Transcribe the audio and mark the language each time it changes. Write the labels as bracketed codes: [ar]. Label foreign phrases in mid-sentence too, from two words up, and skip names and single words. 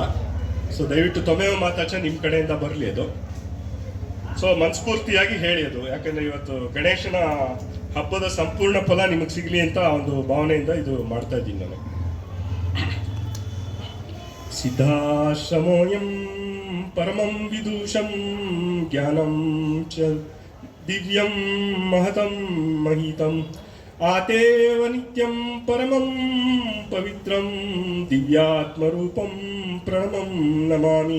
[kn] ಸೊ ದಯವಿಟ್ಟು [sa] ತ್ವಮೇವ ಮಾತಾಚ [kn] ನಿಮ್ಮ ಕಡೆಯಿಂದ ಬರಲಿ ಅದು. ಸೊ ಮನಸ್ಫೂರ್ತಿಯಾಗಿ ಹೇಳಿ ಅದು. ಯಾಕಂದರೆ ಇವತ್ತು ಗಣೇಶನ ಹಬ್ಬದ ಸಂಪೂರ್ಣ ಫಲ ನಿಮಗೆ ಸಿಗಲಿ ಅಂತ ಒಂದು ಭಾವನೆಯಿಂದ ಇದು ಮಾಡ್ತಾ ಇದ್ದೀನಿ ನಾನು. [sa] ಸಿದ್ಧಾಶ್ರಮೋಯಂ ಪರಮಂ ವಿದೂಷಂ ಜ್ಞಾನಂ ಚ ದಿವ್ಯಂ ಮಹತಂ ಮಹಿತಂ ಆತೇವ ನಿತ್ಯಂ ಪರಮಂ ಪವಿತ್ರಂ ದಿವ್ಯಾತ್ಮರೂಪಂ ಪ್ರಣಮಂ ನಮಾಮಿ.